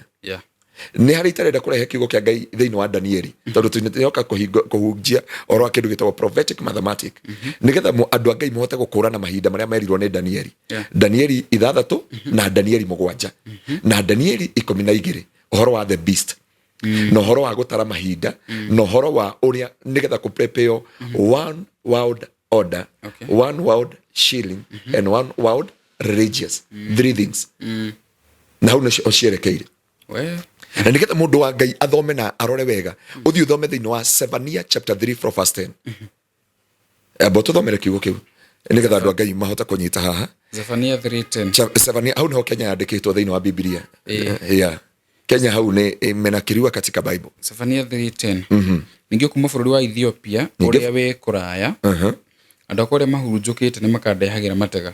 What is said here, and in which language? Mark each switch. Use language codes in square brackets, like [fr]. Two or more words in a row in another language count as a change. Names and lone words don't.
[ki] Nĩ harĩ itarenda kũrehe kiugo kĩa Ngai thĩinĩ wa Danieli tondũ tũnĩoka kũhunjia oro wa kĩndũ gĩtagwo [en] prophetic mathematics [ki] nĩgetha andũ a Ngai mahote gũkũrana mahinda marĩa merirwo nĩ Danieli. Danieli 6 na Danieli 7 na Danieli 12 ũhoro wa [en] the beast [ki] na ũhoro wa gũtara mahinda na ũhoro wa ũrĩa nĩgetha kũ [en] prepare one world order, one world shilling and one world religious. Three things. [ki] Na hau nĩcio cierekeire. Na nĩgetha mũndũ wa Ngai athome na arore wega ũthiĩ ũthome thĩinĩ wa Zephaniah [en] chapter 3 from verse 10. [ki] Abo tũthomere kiugo kĩu nĩgetha andũ a Ngai mahota kũnyita haha. Zephaniah 3:10. Zephaniah hau nĩho Kenya yandĩkĩtwo thĩinĩ wa Biblia. Kenya hau nĩ [sw] imenakiriwa katika [ki] Bible. Zephaniah 3:10. Ningĩ kuma bũrũri wa Ethiopia ũrĩa wĩ kũraya andũ akwa arĩa mahurunjũkĩte nĩ makandehagĩra matega.